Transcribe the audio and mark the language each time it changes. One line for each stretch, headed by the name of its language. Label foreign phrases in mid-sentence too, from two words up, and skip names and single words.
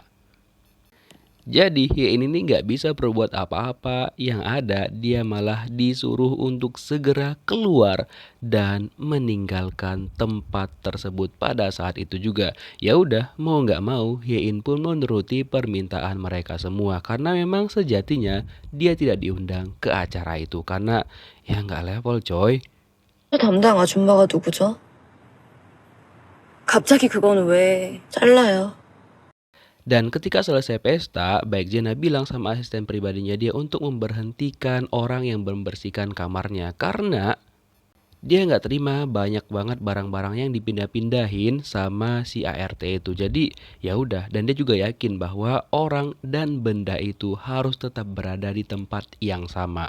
Indonesian: Jadi Hye-in ini nggak bisa berbuat apa-apa, yang ada dia malah disuruh untuk segera keluar dan meninggalkan tempat tersebut pada saat itu juga. Ya udah, mau nggak mau Hye-in pun menuruti permintaan mereka semua karena memang sejatinya dia tidak diundang ke acara itu karena ya nggak level coy.
Korean: 담당 아줌마가 누구죠? 갑자기 그거는 왜 잘라요?
Indonesian: Dan ketika selesai pesta, Baek Jena bilang sama asisten pribadinya dia untuk memberhentikan orang yang membersihkan kamarnya karena dia nggak terima banyak banget barang-barang yang dipindah-pindahin sama si ART itu. Jadi ya udah, dan dia juga yakin bahwa orang dan benda itu harus tetap berada di tempat yang sama.